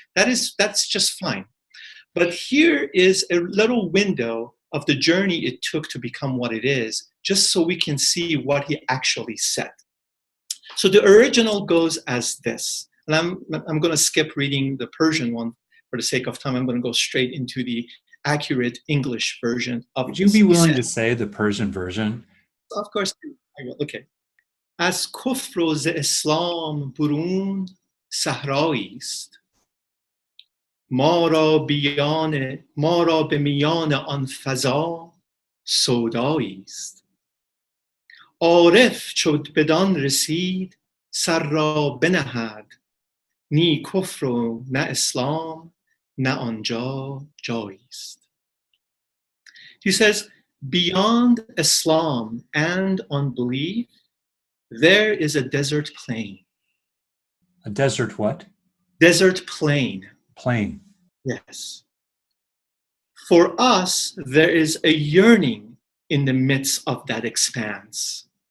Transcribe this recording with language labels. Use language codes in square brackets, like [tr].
[en] That's just fine. But here is a little window of the journey it took to become what it is, just so we can see what he actually said. So the original goes as this, and I'm going to skip reading the Persian one for the sake of time. I'm going to go straight into the accurate English version of Would you be willing to say the Persian version? Of course, I will. Okay. [fa] از کفر و ز اسلام برون صحرایی است ما را به میان آن فضا سودایی است عارف چو بدان رسید سر را بنهد نی کفر و نه اسلام نه آنجا جایی است. [en] He says, beyond Islam and unbelief, there is a desert plain. A desert what? Desert plain. Plain. Yes. For us, there is a yearning in the midst of that expanse.